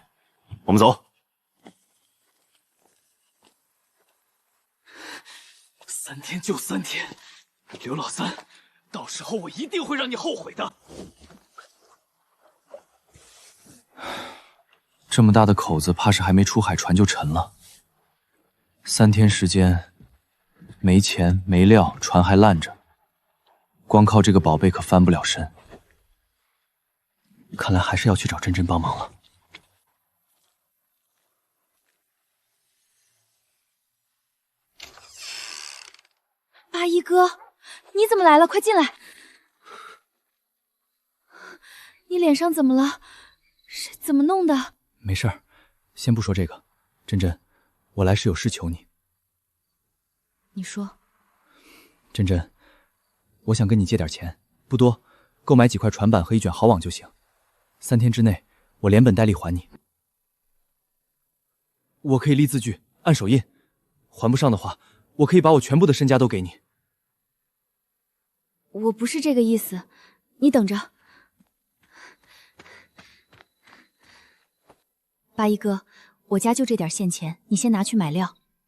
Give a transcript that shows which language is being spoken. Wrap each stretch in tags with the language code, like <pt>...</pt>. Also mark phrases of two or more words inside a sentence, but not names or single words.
<zh>我們走。3天就3天，劉老三，到時候我一定會讓你後悔的。這麼大的口子，怕是還沒出海，船就沉了。3天時間，沒錢沒料，船還爛着，光靠這個寶貝可翻不了身。看來還是要去找珍珍幫忙了。八一哥，你怎麼來了？快進來！你臉上怎麼了？是怎麼弄的？沒事兒，先不說這個。珍珍，我來是有事求你。你說。珍珍，我想跟你借點錢，不多，夠買幾塊船板和一卷好網就行。3天之內，我連本帶利還你。我可以立字據，按手印。还不上的话，我可以把我全部的身家都给你。我不是这个意思，你等着。八一哥，我家就这点现钱，你先拿去买料。</zh>